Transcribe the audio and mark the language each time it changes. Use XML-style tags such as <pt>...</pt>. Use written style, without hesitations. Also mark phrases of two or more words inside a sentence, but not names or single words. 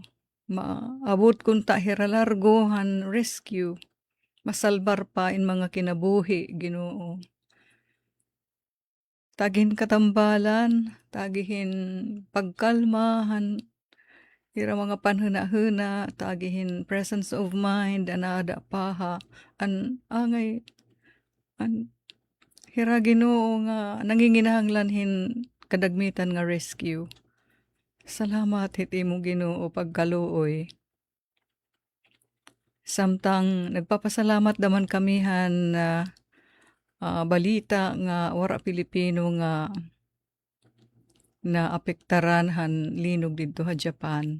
<war>Maabot kung tahira largo han rescue. Masalbar pa in mga kinabuhi, Ginoo. Tagihin katambalan, tagihin pagkalmahan, hira mga panhuna-huna, tagihin</war> <en>presence of mind,</en> <war>anada paha, angay, hira Ginoo nga nanginginahanglanhin kadagmitan nga rescue. Salamat hiti mo Ginoo pagkaluoy. Samtang nagpapasalamat daman kamihan balita nga wara Pilipino nga naapektaran han linog dito ha Japan.</war>